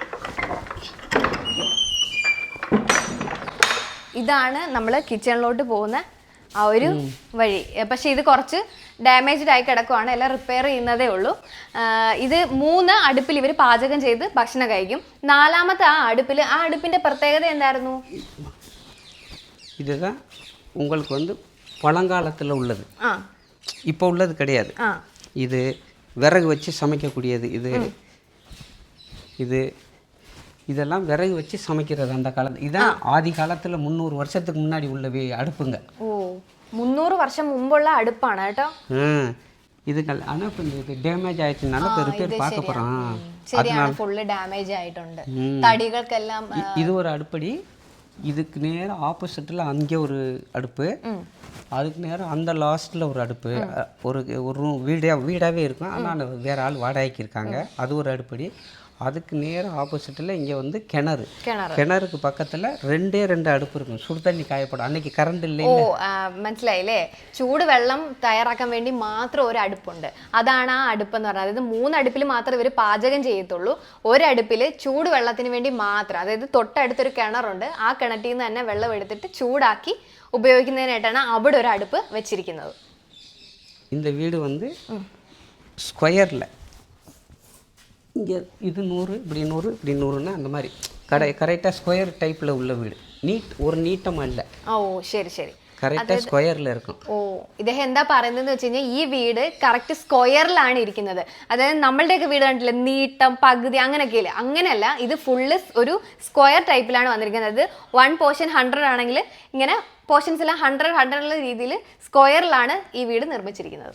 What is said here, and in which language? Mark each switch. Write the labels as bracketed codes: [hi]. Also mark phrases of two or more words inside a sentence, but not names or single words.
[ml] ഇതാണ് നമ്മൾ കിച്ചണിലോട്ട് പോകുന്ന ആ ഒരു വഴി. പക്ഷെ ഇത് കുറച്ച് ഡാമേജ്ഡ് ആയി കിടക്കുവാണ്, എല്ലാം റിപ്പയർ ചെയ്യുന്നതേ ഉള്ളൂ. ഇത് 3 അടുപ്പിൽ ഇവർ പാചകം ചെയ്ത് ഭക്ഷണം കഴിക്കും. 4ാമത്തെ ആ അടുപ്പിന്റെ പ്രത്യേകത എന്തായിരുന്നു? [ta] இதுதான் உங்களுக்கு வந்து பழங்காலத்தில் உள்ளது, இப்போ உள்ளது கிடையாது. இது விறகு வச்சு சமைக்கக்கூடியது. இதெல்லாம் விறகு வச்சு சமைக்கிறது அந்த காலத்து. இதான் ஆதி காலத்தில் 300 வருஷத்துக்கு முன்னாடி உள்ள அடுப்புங்க. [ml] ഓ 300 വർഷം മുമ്പുള്ള അടുപ്പാണ് കേട്ടോ. [ta] இது ஆனால் இப்போ இது டேமேஜ் ஆயிடுச்சுனால இப்போ ரிப்பேர் பார்க்க போகிறோம். [ml] ശരിയാണ്, ഫുള്ള് ഡാമേജ് ആയിട്ടുണ്ട്. തടികൾക്കെല്ലാം [ta] இது ஒரு அடுப்படி. இதுக்கு நேரம் ஆப்போசிட்டில் அங்கே ஒரு அடுப்பு, அதுக்கு நேரம் அந்த லாஸ்ட்டில் ஒரு அடுப்பு. ஒரு ரூம் வீடாகவே இருக்கும், ஆனால் வேறு ஆள் வாடகைக்கு இருக்காங்க. அது ஒரு அடுப்படி. அதுக்கு நேரம் ஆப்போசிட்டில் இங்கே வந்து கிணறுக்கு பக்கத்தில் 2 അടുപ്പ് இருக்கும். சுடுதண்ணி காயப்படும். அன்னைக்கு கரண்ட் இல்லே. [ml] ഓ മനസ്സിലായില്ലേ, ചൂട് വെള്ളം തയ്യാറാക്കാൻ വേണ്ടി മാത്രം ഒരു അടുപ്പുണ്ട്. അതാണ് ആ അടുപ്പ് എന്ന് പറഞ്ഞത്. അതായത് 3 അടുപ്പിൽ മാത്രമേ ഇവർ പാചകം ചെയ്യത്തുള്ളൂ. ഒരടുപ്പിൽ ചൂട് വെള്ളത്തിന് വേണ്ടി മാത്രം. അതായത് തൊട്ടടുത്തൊരു കിണറുണ്ട്, ആ കിണറ്റിൽ നിന്ന് തന്നെ വെള്ളം എടുത്തിട്ട് ചൂടാക്കി ഉപയോഗിക്കുന്നതിനായിട്ടാണ് അവിടെ ഒരു അടുപ്പ് വെച്ചിരിക്കുന്നത്. [ta] இந்த வீடு வந்து ஸ்கொயரில் இங்கே இது 100 இப்படி 100 இப்படி 100ன்னா அந்த மாதிரி கரெக்டாக ஸ்கொயர் டைப்பில் உள்ள வீடு. ஒரு நீட்டமாக இல்லை. [ml] ഓ ശരി ശരി, കറക്റ്റ് സ്ക്വയറിൽ ഇരിക്കും. ഓ ഇദ്ദേഹം എന്താ പറയുന്നതെന്ന് വെച്ച് കഴിഞ്ഞാൽ ഈ വീട് കറക്റ്റ് സ്ക്വയറിലാണ് ഇരിക്കുന്നത്. അതായത് നമ്മളുടെയൊക്കെ വീട് കണ്ടില്ലേ, നീട്ടം പകുതി അങ്ങനെയൊക്കെ ഇല്ലേ, അങ്ങനെയല്ല. ഇത് ഫുള്ള് ഒരു സ്ക്വയർ ടൈപ്പിലാണ് വന്നിരിക്കുന്നത്. 1 പോർഷൻ 100 ആണെങ്കിൽ ഇങ്ങനെ പോർഷൻസ് എല്ലാം 100 രീതിയിൽ സ്ക്വയറിലാണ് ഈ വീട് നിർമ്മിച്ചിരിക്കുന്നത്.